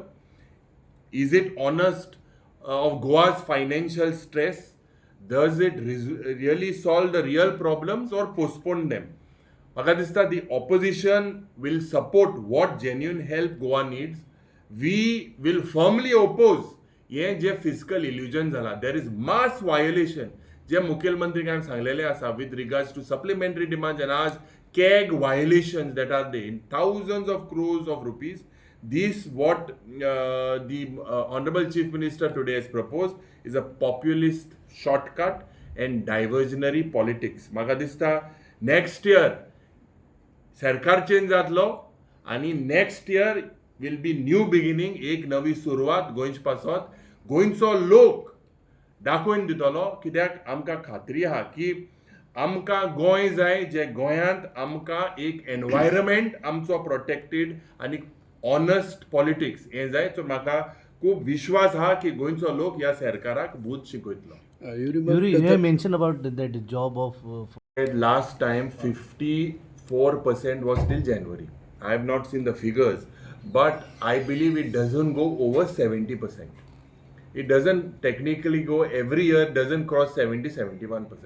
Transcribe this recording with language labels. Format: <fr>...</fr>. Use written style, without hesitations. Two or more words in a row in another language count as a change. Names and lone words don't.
<en>Is it honest of Goa's financial stress? Does it really solve the real problems or postpone them?</en> <kok>म्हाका दिसता</kok> <en>the opposition will support what genuine help Goa needs. We will firmly oppose</en> <kok>हे जे</kok> <en>fiscal illusion जाला. there is mass violation</en> <kok>जे मुखेलमंत्र्यान सांगलेले आसा</kok> <en>with regards to supplementary demands and as CAG violations that are there in thousands of crores of rupees. This what the Honorable Chief Minister today has proposed is a populist shortcut and diversionary politics.</en> <kok>म्हाका दिसता</kok> <en>next year</en> <kok>सरकार चेंज जातलो आणि</kok> <en>next year will be new beginning,</en> <kok>एक नवी सुरवात गोंयचे पासत. गोंयचो लोक दाखोवन दितलो, कित्याक आमकां खात्री आहा की आमकां गोंय जाय जे गोंयांत आमकां एक एनवायरमेंट आमचो प्रोटेक्टेड आनी</kok> <en>honest politics</en> <kok>हें जाय. सो म्हाका खूब विश्वास आहा की गोंयचो लोक ह्या सरकाराक भूत शिकयतलो.</kok> <en>You mentioned about that job of last time 54% was till January. I have not seen the figures, but I believe it doesn't go over 70%. It doesn't technically go every year, doesn't cross 70-71%.</en>